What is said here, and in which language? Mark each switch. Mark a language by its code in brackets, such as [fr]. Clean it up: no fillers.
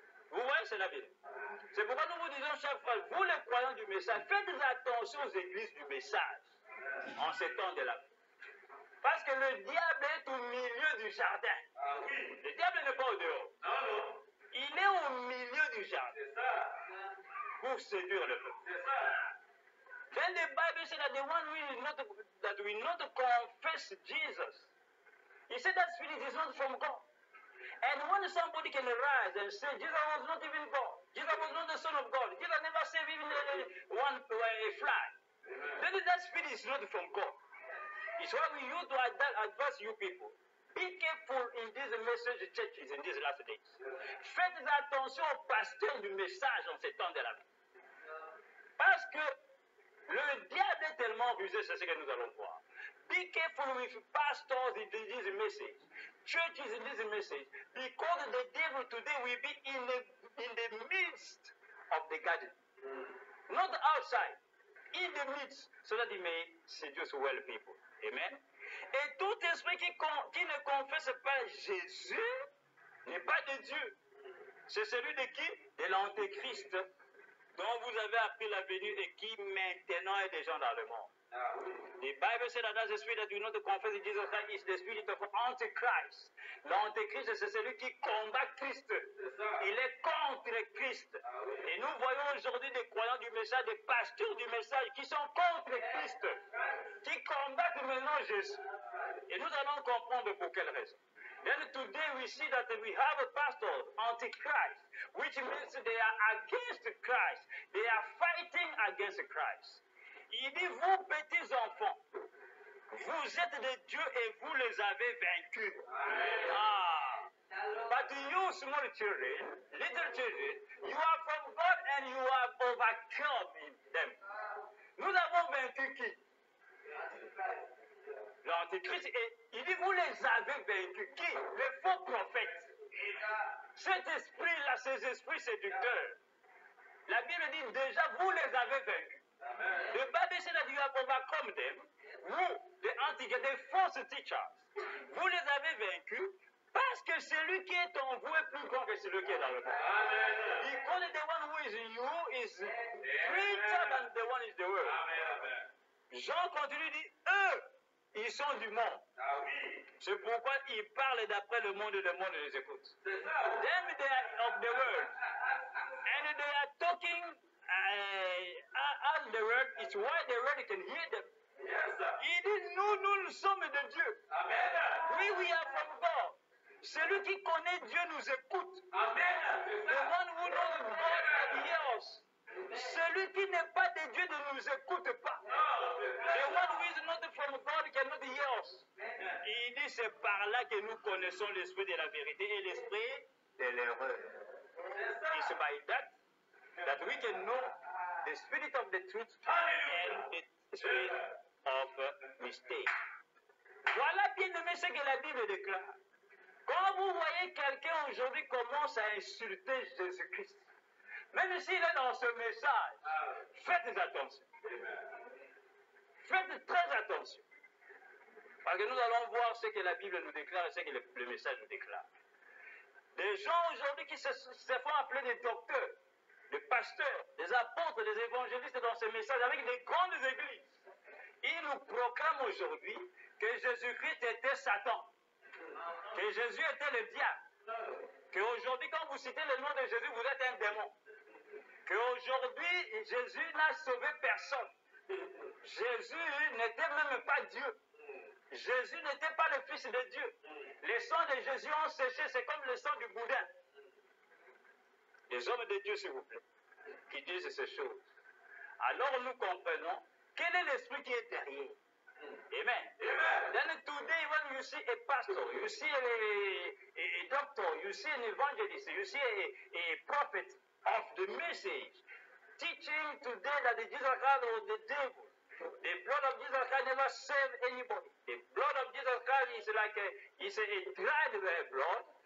[fr] Vous voyez, c'est la Bible. C'est pourquoi nous vous disons chaque fois, vous les croyants du message, faites attention aux églises du message en ces temps de la vie. Parce que le diable est au milieu du jardin. Le diable n'est pas au dehors. Il est au milieu du jardin pour séduire le peuple. [en] Then the Bible said that the one that will not confess Jesus, he said that spirit is not from God. And when somebody can arise and say, Jesus was not even God, Jesus was not the Son of God, Jesus never saved even a fly, then that spirit is not from God. It's why we used to advise you people. Be careful in these message churches in these last days. [fr] Faites attention aux pasteurs du message en ces temps de la vie. Parce que le diable est tellement rusé, c'est ce que nous allons voir. [en] Be careful with pastors in this message, churches in this message, because the devil today will be in the midst of the garden. Not outside, in the midst, so that he may seduce well people. Amen. [fr] Et tout esprit qui ne confesse pas Jésus n'est pas de Dieu. C'est celui de qui? De l'Antéchrist, dont vous avez appris la venue et qui maintenant est déjà dans le monde. [en] The Bible said that that's the spirit that you know to confess in Jesus Christ is the spirit of Antichrist. [fr] L'Antéchrist, c'est celui qui combat Christ. Il est contre Christ. Et nous voyons aujourd'hui des croyants du message, des pasteurs du message qui sont contre Christ, qui combattent maintenant Jésus. Et nous allons comprendre pour quelle raison. [en] Then today we see that we have a pastor, Antichrist, which means they are against Christ. They are fighting against Christ. [fr] Il dit, vous petits enfants, vous êtes des dieux et vous les avez vaincus. Ah. [en] But you small children, little children, you are from God and you have overcome them. [fr] Nous avons vaincu qui? L'Antichrist, et il dit, vous les avez vaincus. Qui? Les faux prophètes. Cet esprit-là, ces esprits séducteurs. La Bible dit, déjà, vous les avez vaincus. [en] The Bible said that you have overcome them. Vous, the Antichrist, the false teachers. [fr] Vous les avez vaincus parce que celui qui est en vous est plus grand que celui qui est dans le monde. [en] Because the one who is in you is greater than the one in the world. [fr] Jean continue dit, eux, ils sont du monde. C'est pourquoi ils parlent d'après le monde et le monde les écoute. [en] Them they are of the world. And they are talking as the word, it's why the word can hear them. [fr] Il dit, nous sommes de Dieu. [en] We are from God. [fr] Celui qui connaît Dieu nous écoute. [en] The one who knows God can hear us. [fr] Celui qui n'est pas de Dieu ne nous écoute pas. [en] The one who is not from God cannot hear us. [fr] Il dit, c'est par là que nous connaissons l'esprit de la vérité et l'esprit de l'erreur. [en] It's by that we can know the spirit of the truth and the spirit of mistake. [fr] Voilà bien aimé ce que la Bible déclare. Quand vous voyez quelqu'un aujourd'hui commence à insulter Jésus-Christ, même s'il est dans ce message, faites attention. Faites très attention. Parce que nous allons voir ce que la Bible nous déclare et ce que le message nous déclare. Des gens aujourd'hui qui se font appeler des docteurs, des pasteurs, des apôtres, des évangélistes dans ce message avec des grandes églises. Ils nous proclament aujourd'hui que Jésus-Christ était Satan, que Jésus était le diable, qu'aujourd'hui quand vous citez le nom de Jésus, vous êtes un démon, qu'aujourd'hui Jésus n'a sauvé personne. Jésus n'était même pas Dieu. Jésus n'était pas le Fils de Dieu. Les sangs de Jésus ont séché, c'est comme le sang du boudin. Les hommes de Dieu, s'il vous plaît, qui disent ces choses. Alors nous comprenons quel est l'esprit qui est derrière. Amen. [en] Then today when you see a pastor, you see a doctor, you see an evangelist, you see a prophet of the message, teaching today that the Jesus Christ was the devil. The blood of Jesus Christ never saved anybody. The blood of Jesus Christ is like a dried blood.